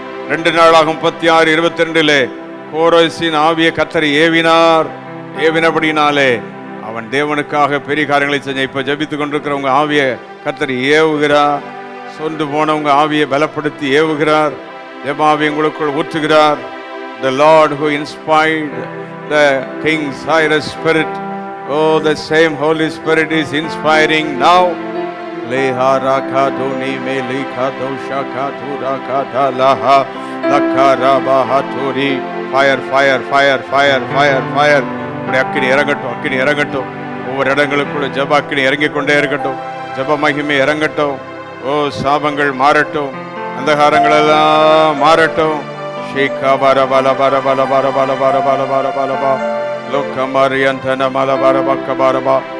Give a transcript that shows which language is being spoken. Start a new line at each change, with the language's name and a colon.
Tamil: ரெண்டு நாளாகும் 36:22 கோரேசின் ஆவிய கர்த்தர் ஏவினபடினாலே அவன் தேவனுக்காக பெரிய காரியங்களை செஞ்ச. இப்ப ஜபித்துக் கொண்டிருக்கிறவங்க ஆவிய கர்த்தர் ஏவுகிறார். சொந்து போனவங்க ஆவியை பலப்படுத்தி ஏவுகிறார். தேவாவி உங்களுக்குள் ஊற்றுகிறார்.
English: The Lord who inspired the King Cyrus spirit, oh, the same Holy Spirit is inspiring now. Leha raka doni me lekha dosha ka thura ka dalaha lakara bahaturi. Fire, fire, fire, fire, fire, fire.
Tamil: அக்கினி இறங்கட்டும், அக்கினி இறங்கட்டும். ஒவ்வொரு இடங்களுக்குள்ள ஜப அக்கினி இறங்கிக் கொண்டே இருக்கட்டும். ஜப மகிமை இறங்கட்டும். ஓ சாபங்கள் மாறட்டும், அந்தகாரங்கள் எல்லாம் மாறட்டும். ஷேகா பர பல பர பல பர பல பர பல பல பல பா லோக்கமரியந்தன மல பர பக்க பரபா.